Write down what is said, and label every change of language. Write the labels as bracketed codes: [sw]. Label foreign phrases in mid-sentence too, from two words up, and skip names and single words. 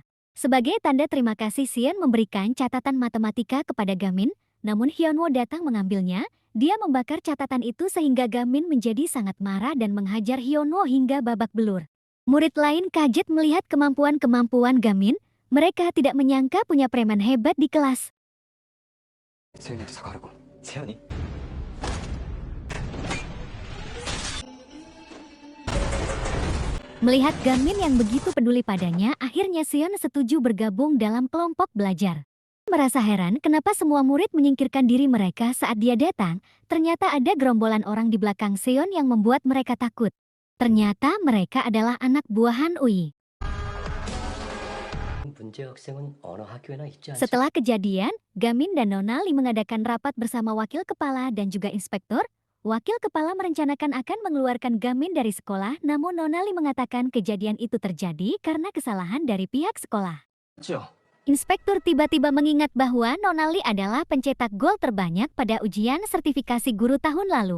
[id] Sebagai tanda terima kasih, Seon memberikan catatan matematika kepada Gamin, namun Hyun-woo datang mengambilnya. Dia membakar catatan itu sehingga Gamin menjadi sangat marah dan menghajar Hyun-woo hingga babak belur. Murid lain kaget melihat kemampuan Gamin. Mereka tidak menyangka punya preman hebat di kelas. [ko] 세연이한테 사과하라고. 세연이? [id] Melihat Gamin yang begitu peduli padanya, akhirnya Seon setuju bergabung dalam kelompok belajar. Merasa heran kenapa semua murid menyingkirkan diri mereka saat dia datang, ternyata ada gerombolan orang di belakang Seon yang membuat mereka takut. Ternyata mereka adalah anak buahan Ui. [ko] 문제 학생은 어느 학교에나 있지 않지? [id] Setelah kejadian, Gamin dan Nona Lee mengadakan rapat bersama wakil kepala dan juga inspektur. Wakil kepala merencanakan akan mengeluarkan Gamin dari sekolah, namun Nona Lee mengatakan kejadian itu terjadi karena kesalahan dari pihak sekolah. [ko] 맞죠? [id] Inspektur tiba-tiba mengingat bahwa Nona Lee adalah pencetak gol terbanyak pada ujian sertifikasi guru tahun lalu.